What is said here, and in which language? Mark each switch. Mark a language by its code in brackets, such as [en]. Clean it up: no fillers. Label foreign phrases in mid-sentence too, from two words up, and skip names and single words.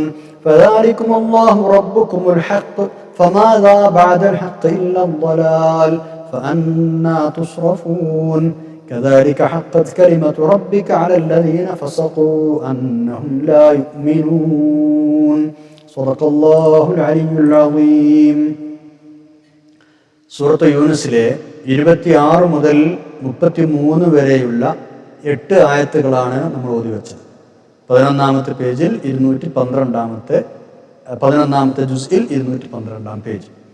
[ar] فذلكم الله ربكم الحق فماذا بعد الحق إلا الضلال فأنى تصرفون. كذلك حقت كلمة ربك على الذين فسقوا أنهم لا يؤمنون. صدق الله العلي العظيم. [ml] സൂറത്ത് യൂനുസിലെ 26 മുതൽ 33 വരെയുള്ള 8 ആയത്തുകളാണ് നമ്മൾ ഓതി വെച്ചത്. 11-ാമത്തെ പേജിൽ 11-ാമത്തെ ജുസ്ഇൽ 212 പേജ്.